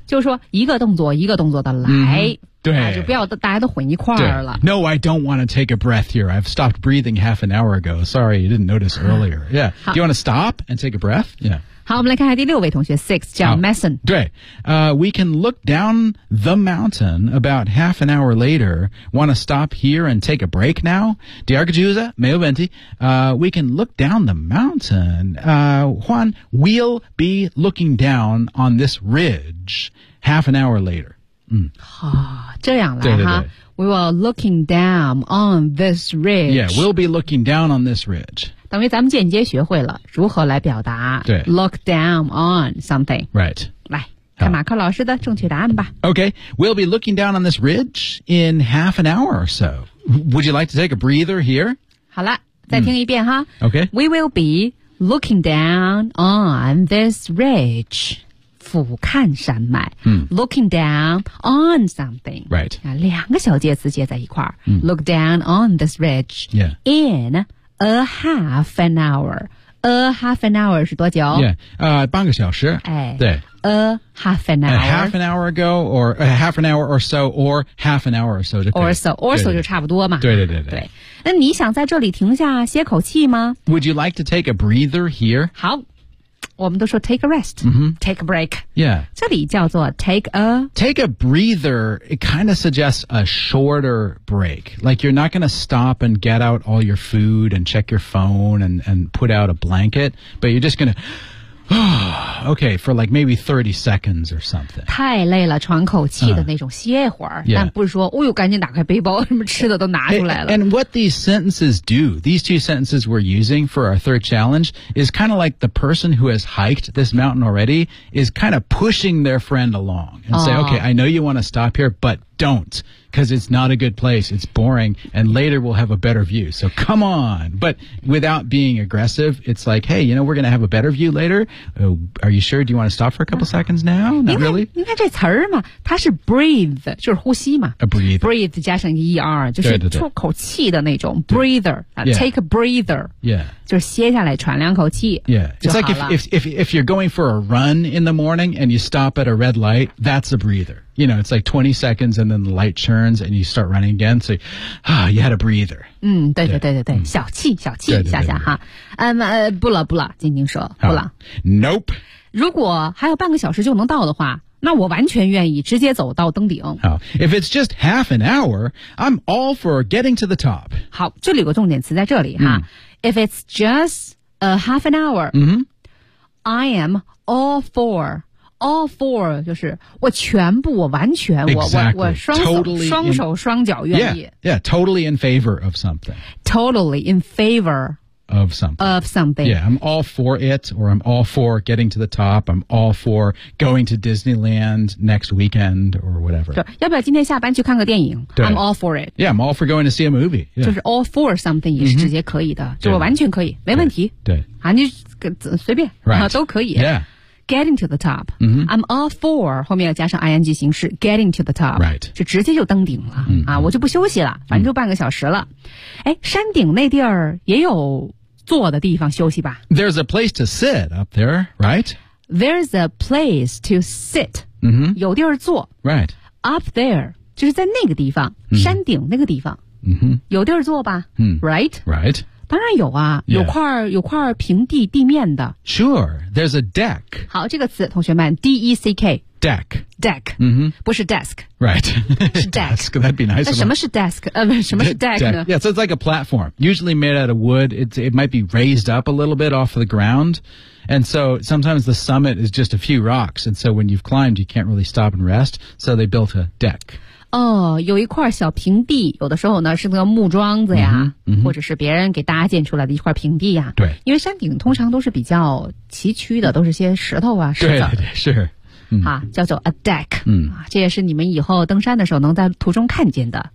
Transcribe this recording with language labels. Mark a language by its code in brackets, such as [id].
[zh] 就是说一个动作一个动作的来。 [en] Mm-hmm. [zh] 对、啊、就不要大家都混一块儿了。 [en] No, I don't want to take a breath here. I've stopped breathing half an hour ago. Sorry, you didn't notice earlier. Yeah. Do you want to stop and take a breath? Yeah. [zh] 好我们来看看第六位同学 Six, 叫 Mason. 对。 [en] We can look down the mountain about half an hour later. Want to stop here and take a break now? [zh] 第二个句子没有问题。 [en] We can look down the mountain. Juan, we'll be looking down on this ridge half an hour later. [zh] 嗯、这样来对对对 [en] 哈 We will looking down on this ridge Yeah, we'll be looking down on this ridge [zh] 等于咱们间接学会了如何来表达对 [en] Look down on something Right [zh] 来看马克老师的正确答案吧 [en] Okay, we'll be looking down on this ridge in half an hour or so Would you like to take a breather here? [zh] 好了再听一遍哈、 [en] Okay We will be looking down on this ridge [zh] 俯瞰山脉、 [en] looking down on something right、啊、 [zh] 两个小介词接在一块儿、 [en] look down on this ridge、in a half an hour a half an hour [zh] 是多久 [en] yeah、 [zh] 半个小时、哎、对 [en] a half an hour a half an hour ago or a half an hour or so or half an hour or so or so or so [zh] 就差不多嘛对对对 对, 对那你想在这里停下歇口气吗 [en] would you like to take a breather here [zh] 好我们都说 [en] take a rest,、take a break. Yeah. [zh] 这里叫做 [en] take a... Take a breather, it kind of suggests a shorter break. Like you're not going to stop and get out all your food and check your phone and put out a blanket, but you're just going to... okay, for like maybe 30 seconds or something. [zh] 太累了喘口气的那种歇会儿、但不是说哦呦赶紧打开背包什么吃的都拿出来了。 [en] And what these sentences do, these two sentences we're using for our third challenge, is kind of like the person who has hiked this mountain already is kind of pushing their friend along and、say, okay, I know you want to stop here, but don't. Because it's not a good place, it's boring, and later we'll have a better view. So come on! But without being aggressive, it's like, hey, you know, we're going to have a better view later. Are you sure? Do you want to stop for a couple seconds now? Not really? [zh] 你看这词儿嘛，它是 breathe, 就是呼吸嘛。 [en] A breathe. [zh] Breathe 加上 ER, 就是出口气的那种 breather, take a breather. [en] Yeah. [zh] 就是歇下来喘两口气 [en] Yeah. It's like if you're going for a run in the morning and you stop at a red light, that's a breather. You know, it's like 20 seconds and then the light turns and you start running again. So, you had a breather. [zh] 嗯对对对对对、小气小气对对对对下下哈。不了不了静静说不了。 [en] Nope. [zh] 如果还有半个小时就能到的话那我完全愿意直接走到登顶。 [en] 好 ,if it's just half an hour, I'm all for getting to the top. [zh] 好这里有个重点词在这里哈。 [en] If it's just a half an hour,、I am all for, all for, [zh] 就是我全部我完全、 [en] exactly. [zh] 我双手、 [en] totally、 [zh] 双手双脚愿意。 [en] Yeah, totally in favor of something. Totally in favor. Of something. Of something. Yeah, I'm all for it, or I'm all for getting to the top, I'm all for going to Disneyland next weekend, or whatever. [zh] 对要不要今天下班去看个电影 [en] I'm all for it. Yeah, I'm all for going to see a movie.、Yeah. [zh] 就是 [en] all for something [zh] 也是直接可以的、就我完全可以没问题。对。对啊你随便、 [en] right. [zh] 都可以。 [en] Yeah. Getting to the top.、 mm-hmm. I'm all for, [zh] 后面要加上 [en] ing [zh] 形式 [en] getting to the top. Right. [zh] 就直接就登顶了、啊我就不休息了反正就半个小时了。哎山顶那地儿也有坐的地方休息吧。 [en] There's a place to sit up there, right? There's a place to sit.、 Mm-hmm. [zh] 有地儿坐。 [en] Right. Up there, [zh] 就是在那个地方、山顶那个地方、 [en] mm-hmm. [zh] 有地儿坐吧、 [en] right? Right. [zh] 当然有啊、 [en] yeah. [zh] 有块平地地面的。 [en] Sure, there's a deck. [zh] 好，这个词同学们 D-E-C-K [en] Deck. Deck.、 Mm-hmm. [zh] 不是 desk. [en] Right. [zh] 是 deck. [en] Desk, that'd be nice. [zh] 那什么是 desk? 什么是 deck, deck 呢 [en] Yeah, so it's like a platform. Usually made out of wood. It might be raised up a little bit off the ground. And so sometimes the summit is just a few rocks. And so when you've climbed, you can't really stop and rest. So they built a deck. [zh] 哦，有一块小平地，有的时候呢是那个木桩子呀、嗯嗯、或者是别人给搭建出来的一块平地呀。对。因为山顶通常都是比较崎岖的，都是些石头啊石子。对是。啊、嗯、叫做 a deck、嗯。这也是你们以后登山的时候能在途中看见的。